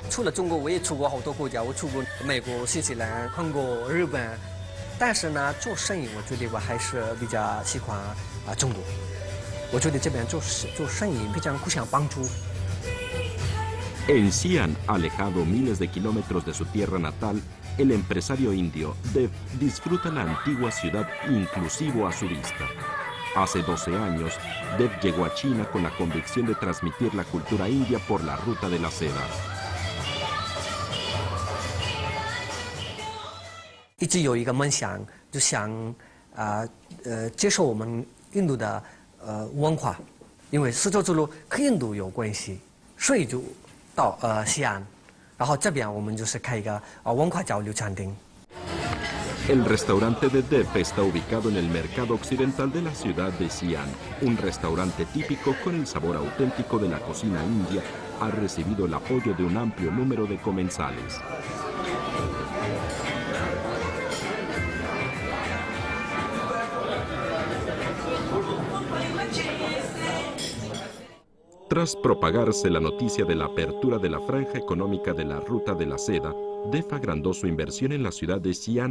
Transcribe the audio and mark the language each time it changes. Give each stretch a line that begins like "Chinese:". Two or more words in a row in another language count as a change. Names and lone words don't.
Chinese: 了中国，我也出过好多国家，我出过美国、新西兰、韩国、日本。但是呢，做生意，我觉得我还是比较喜欢中国。我觉得这边做生意非常互相帮助。
Spanish: En Xi'an, alejado miles de kilómetros de su tierra natal, el empresario indio Dev disfruta la antigua ciudad inclusivo a su vista. Hace 12 años, Dev llegó a China con la convicción de transmitir la cultura india por la ruta de la seda.
Chinese: 一直有一个梦想，就想接受我们印度的文化，因为丝绸之路和印度有关系，所以就到西安，然后这边我们就是开一个文化交流餐厅。
Spanish: El restaurante de Dev está ubicado en el mercado occidental de la ciudad de Xi'an. Un restaurante típico con el sabor auténtico de la cocina india ha recibido el apoyo de un amplio número de comensales. Tras propagarse la noticia de la apertura de la franja económica de la Ruta de la Seda, Dev agrandó su inversión en la ciudad de Xi'an.